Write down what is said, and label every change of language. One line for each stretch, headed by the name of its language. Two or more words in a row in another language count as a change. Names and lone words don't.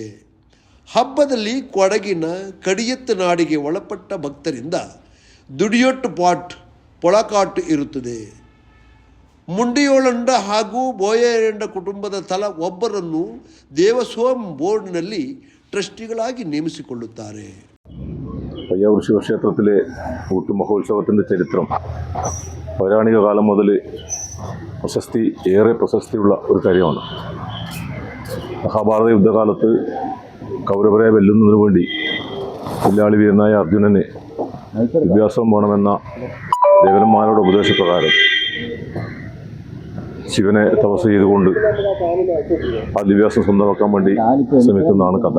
Kannada: ಹಬ್ಬದಲ್ಲಿ ಕೊಡಗಿನ ಕಡಿಯತ್ತನಾಡಿಗೆ ಒಳಪಟ್ಟ ಭಕ್ತರಿಂದ ದುಡಿಯೊಟ್ಟು ಪಾಟ್ ಪೊಳಕಾಟು ಇರುತ್ತದೆ. ಮುಂಡಿಯೋಳಂಡ ಹಾಗೂ ಬೋಯರೇಂಡ ಕುಟುಂಬದ ತಲಾ ಒಬ್ಬರನ್ನು ದೇವಸ್ವಂ ಬೋರ್ಡ್ನಲ್ಲಿ
Malayalam: ട്രസ്റ്റികളാക്കി നിയമിച്ചുകൊള്ളുത്ತಾರೆ. പയ്യാവൂർ ശിവക്ഷേത്രത്തിലെ ഊട്ടുമഹോത്സവത്തിൻ്റെ ചരിത്രം പൗരാണിക കാലം മുതൽ ഏറെ പ്രശസ്തിയുള്ള ഒരു കാര്യമാണ്. മഹാഭാരത യുദ്ധകാലത്ത് കൗരവരെ വെല്ലുന്നതിനു വേണ്ടി വില്ലാളി വീരനായ അർജുനന് വിദ്യാഭ്യാസം വേണമെന്ന ദേവന്മാരുടെ ഉപദേശപ്രകാരം ശിവനെ തപസ് ചെയ്തുകൊണ്ട് ആ ദിവ്യാസം സ്വന്തമാക്കാൻ വേണ്ടി ശ്രമിക്കുന്നതാണ് കഥ.